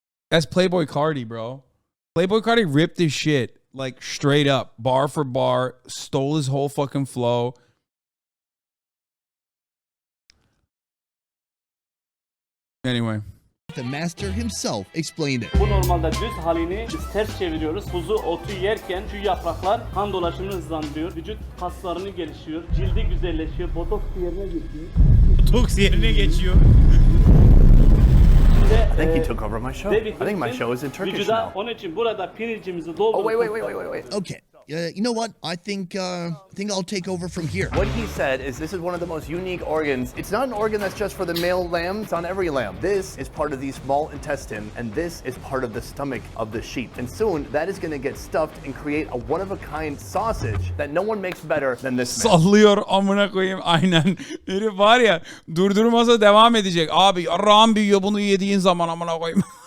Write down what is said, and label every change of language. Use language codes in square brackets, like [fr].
[en] That's Playboy Cardi, bro. Playboy Cardi ripped his shit. like straight up, bar for bar, stole his whole fucking flow. Anyway. The master himself explained it. [tr] Bu normalde düz halini biz ters çeviriyoruz. Kuzu otu yerken şu yapraklar kan dolaşımını hızlandırıyor. Vücut kaslarını gelişiyor. Cildi güzelleşiyor. Botoks yerine geçiyor. Botoks yerine geçiyor. [en] I think he took over my show. I think my show is in Turkish [tr] vücuda [en] now. [tr] onun için burada pirincimizi [en] Oh, [tr] dolduruyoruz. [en] wait. Okay. You know what? I think I'll take over from here. What he said is this is one of the most unique organs. It's not an organ that's just for the male lamb, it's on every lamb. This is part of the small intestine, and this is part of the stomach of the sheep. And soon, that is gonna get stuffed and create a one-of-a-kind sausage that no one makes better than this man. [tr] Sallıyor amına koyayım aynen. Herif var ya durdurmasa devam edecek. Abi yarrağım büyüyor bunu yediğin zaman amına koyayım.